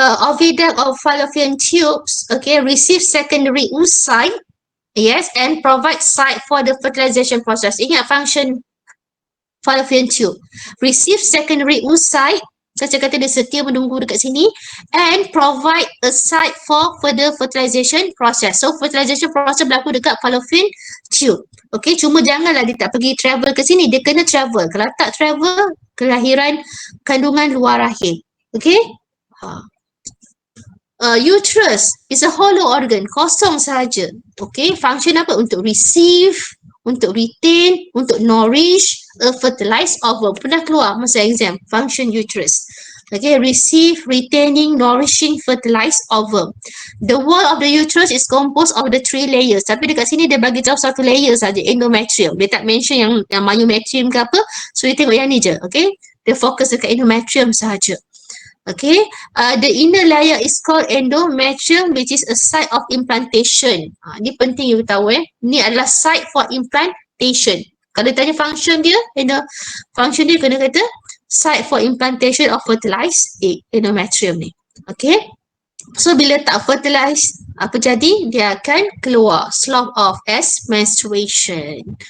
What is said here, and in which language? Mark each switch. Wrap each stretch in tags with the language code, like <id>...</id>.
<en>Oviduct of fallopian tubes, okay, receive secondary oocyte. Yes, and provide site for the fertilization process.</en> <ms>Ingat function fallopian tube.</ms> <en>Receive secondary oocyte.</en> <ms>Saya kata dia setia menunggu dekat sini.</ms> <en>And provide a site for further fertilization process.</en> <ms>So fertilization process berlaku dekat fallopian tube. Okay, cuma janganlah dia tak pergi travel ke sini. Dia kena travel. Kalau tak travel, kelahiran kandungan luar rahim. Okay.</ms> <en>Uterus is a hollow organ,</en> <ms>kosong sahaja.</ms> <en>Okay, function apa? Untuk receive, untuk retain, untuk nourish a fertilized ovum.</en> <ms>Pernah keluar masa exam, function uterus.</ms> <en>Okay, receive, retaining, nourishing, fertilized ovum. The wall of the uterus is composed of the 3 layers.</en> <ms>Tapi dekat sini dia bagi tahu satu layer saja, endometrium. Dia tak mention yang myometrium ke apa. So dia tengok yang ni je, okay. Dia fokus dekat endometrium sahaja.</ms> <en>Okay, the inner layer is called endometrium, which is a site of implantation.</en> <ms>Ni penting you tahu Ni adalah</ms> <en>site for implantation.</en> <ms>Kalau ditanya function dia, function dia kena kata</ms> <en>site for implantation of fertilized egg,</en> <ms>endometrium ni. Okay, so bila tak fertilized, apa jadi? Dia akan keluar,</ms> <en>slough off as menstruation.</en>